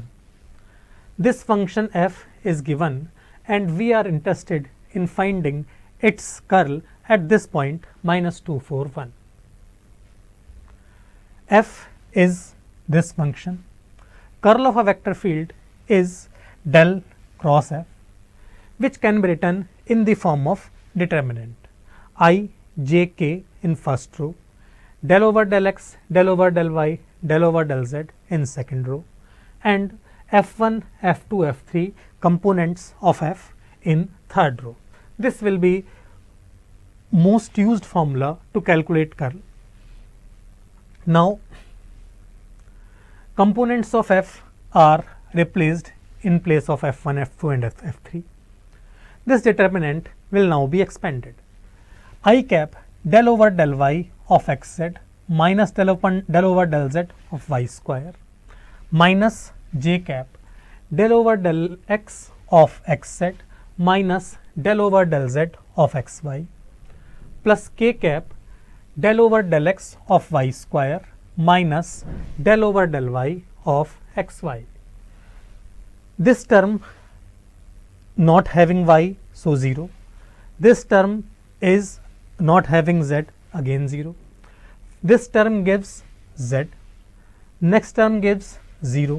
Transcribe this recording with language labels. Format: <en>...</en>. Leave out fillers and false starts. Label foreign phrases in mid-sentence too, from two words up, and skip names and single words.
<en>This function f is given and we are interested in finding its curl at this point minus 2, 4, 1. F is this function. Curl of a vector field is del cross f, which can be written in the form of determinant I, j, k in first row, del over del x, del over del y, del over del z in second row, and f1, f2, f3 components of f in third row. This will be most used formula to calculate curl. Now, components of f are replaced in place of f1, f2 and f3. This determinant will now be expanded. I cap del over del y of xz minus del over del z of y square minus j cap del over del x of xz minus del over del z of xy plus k cap del over del x of y square minus del over del y of xy. This term not having y, so 0. This term is not having z, again 0. This term gives z. Next term gives 0.</en>